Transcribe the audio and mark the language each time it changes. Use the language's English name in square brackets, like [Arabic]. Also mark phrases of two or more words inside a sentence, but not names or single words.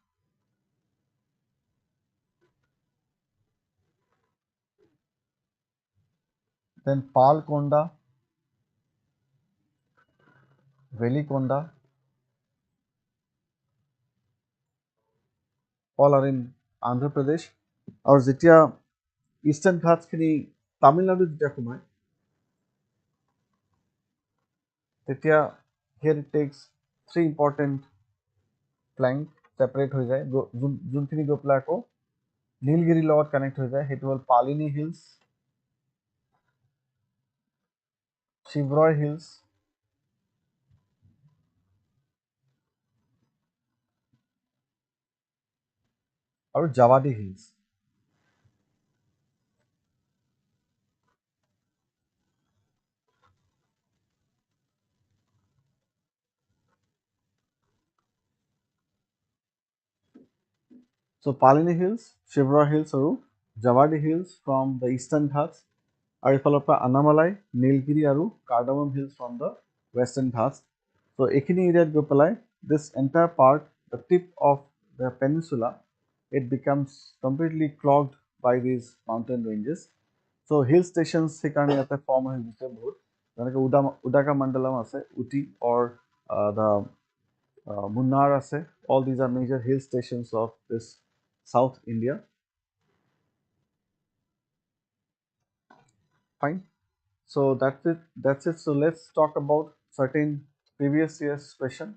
[English] Then Palkonda, Velikonda, all are in Andhra Pradesh. [Assamese] আৰু যেতিয়া ইষ্টাৰ্ণ ঘাটছখিনি তামিলনাডুত যেতিয়া সোমায় তেতিয়া [English] here it takes three important flank separate [Assamese] হৈ যায় যোনখিনি গৈ পেলাই আকৌ নীলগিৰিৰ লগত কানেক্ট হৈ যায় সেইটো হ'ল পালিনী হিলছ শিৱৰয় হিলছ আৰু জাৱাদি হিলছ So Palini [English] Hills, Shivra Hills aru Javadi Hills from the Eastern Ghats আৰু [Assamese] ইফালৰ পৰা [English] Annamalai, Nilgiri আৰু Cardamom Hills from the Western Ghats. So [Assamese] এইখিনি এৰিয়াত গৈ পেলাই [English] this entire part, the tip of the peninsula, it becomes completely clogged by these mountain ranges. [Assamese] So [English] hill stations [Assamese] সেইকাৰণে ইয়াতে ফৰ্ম হৈ গৈছে বহুত যেনেকৈ Udaka Mandalam আছে, [English] Uti or the Munnar ase. All these are major hill stations of this South India. Fine. So that's it. So let's talk about certain previous year's question.